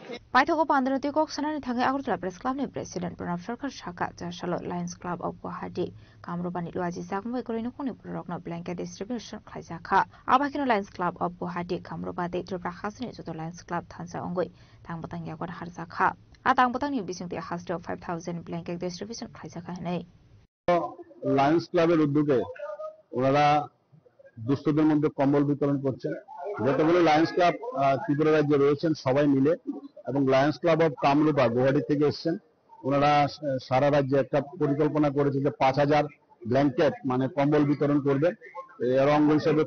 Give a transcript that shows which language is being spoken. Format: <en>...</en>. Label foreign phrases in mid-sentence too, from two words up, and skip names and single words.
<trp>Paithoko Pandranati Kok Sanani Thangai Agartala Press Club ni President Pranab Sarkar Shaka Jashalo Lions Club of Guwahati Kamrupani Luaji Zakmoi Korino Kuni Purokno</trp> <en>Blanket Distribution</en> <trp>Khaizakha Abakino Lions Club of Guwahati Kamrupati Tripra Hasni Joto Lions Club Thansa Ongoi Tangbatang Yakwan Harzakha Atangbatang ni Bising the Hasdo 5,000</trp> <en>Blanket Distribution</en> <trp>Khaizakha Nei</trp> <bn>লায়ন্স ক্লাবের উদ্যোগে ওনারা দুস্থদের মধ্যে কম্বল বিতরণ করছেন যতগুলো লায়ন্স ক্লাব ত্রিপুরা রাজ্যে রয়েছেন সবাই মিলে এবং লায়ন্স ক্লাব অফ কামরূপা গুয়াহাটি থেকে এসেছেন ওনারা সারা রাজ্যে একটা পরিকল্পনা করেছে যে 5,000 ব্ল্যাঙ্কেট মানে কম্বল বিতরণ করবেন এর অঙ্গ হিসেবে</bn>